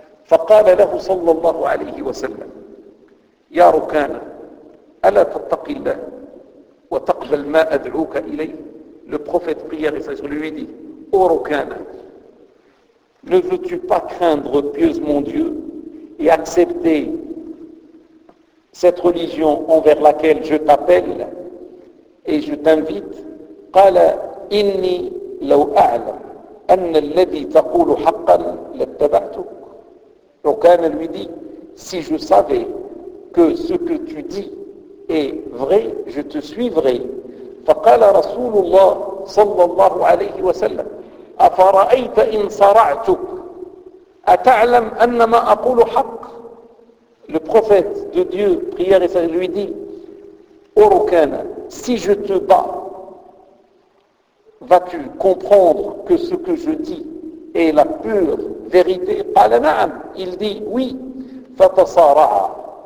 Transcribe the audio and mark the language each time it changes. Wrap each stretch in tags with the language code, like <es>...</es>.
<ar>فَقَالَ لَهُ صَلَّى اللَّهُ عَلَيْهِ وَسَلَّمَ يَا رُكَانَ أَلَا تَتَّقِ اللَّهِ وَتَقْبَلْ مَا أَدْعُوكَ إِلَيْهِ</ar> <fr>Le prophète prière et sage lui dit, « Ô Rukana, ne veux-tu pas craindre pieusement Dieu et accepter cette religion envers laquelle je t'appelle et je t'invite ?</fr> <ar>قال إني لو أعلم أن الذي تقول حقا لاتبعتك.</ar> <fr>Rukana lui dit si je savais que ce que tu dis est vrai, je te suivrais.</fr> <ar>فقال رسول الله صلى الله عليه وسلم أفرأيت إن صرعتك أتعلم أن ما أقول حق</ar> <fr>Le prophète de Dieu, prière et sage, lui dit Ô Rukana, si je te bats, vas-tu comprendre que ce que je dis est la pure vérité</fr> <ar>قال نعم</ar> <fr>Il dit oui</fr> <ar>فتصارع</ar>